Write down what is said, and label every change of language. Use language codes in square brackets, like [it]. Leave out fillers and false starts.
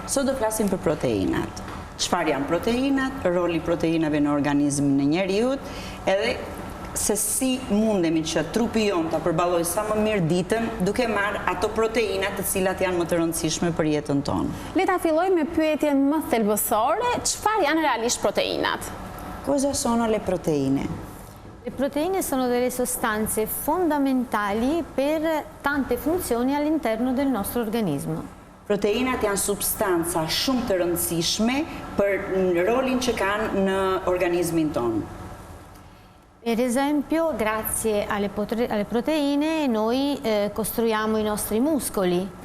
[sq] Sot do flasim për proteinat. Çfarë janë proteinat, roli proteinave në organizmin e njeriut, edhe se si mundemi që trupi jonë të përballoj sa më mirë ditën duke marrë ato proteinat të cilat janë më të rëndësishme për jetën tonë. Le ta filloj me pyetjen më thelbësore, çfarë janë realisht proteinat? [it] Cosa sono le proteine? Le proteine sono delle sostanze fondamentali per tante funzioni all'interno del nostro organismo. [sq] Proteinat janë substanca shumë të rëndësishme për rolin që kanë në organizmin tonë. [it] Per esempio, grazie alle proteine noi costruiamo i nostri muscoli.